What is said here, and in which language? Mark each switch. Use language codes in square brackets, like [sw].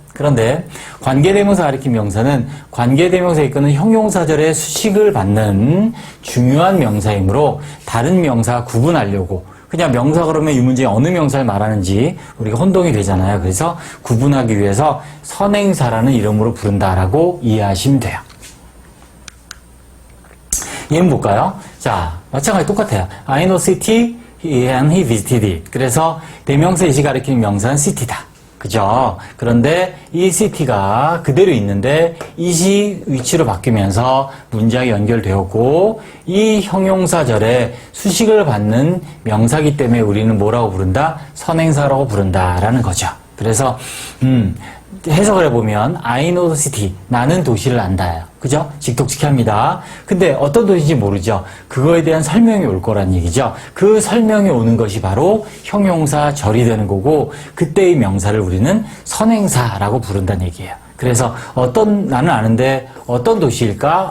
[ko] 그런데 관계대명사 가리킨 명사는 관계대명사에 이끄는 형용사절의 수식을 받는 중요한 명사이므로 다른 명사 구분하려고 그냥 명사 그러면 이 문제에 어느 명사를 말하는지 우리가 혼동이 되잖아요. 그래서 구분하기 위해서 선행사라는 이름으로 부른다라고 이해하시면 돼요. 얘는 볼까요? 자, 마찬가지 똑같아요. [en] I know city and he visited it. [ko] 그래서 대명사 it이 가리키는 명사는 city다. 그죠? 그런데 이 city가 그대로 있는데 it이 위치로 바뀌면서 문장이 연결되었고 이 형용사절에 수식을 받는 명사기 때문에 우리는 뭐라고 부른다? 선행사라고 부른다라는 거죠. 그래서 해석을 해보면 [en] I know the city. [ko] 나는 도시를 안다요. 그죠? 직독직합니다. 근데 어떤 도시인지 모르죠. 그거에 대한 설명이 올 거란 얘기죠. 그 설명이 오는 것이 바로 형용사절이 되는 거고 그때의 명사를 우리는 선행사라고 부른다는 얘기예요. 그래서 나는 아는데 어떤 도시일까?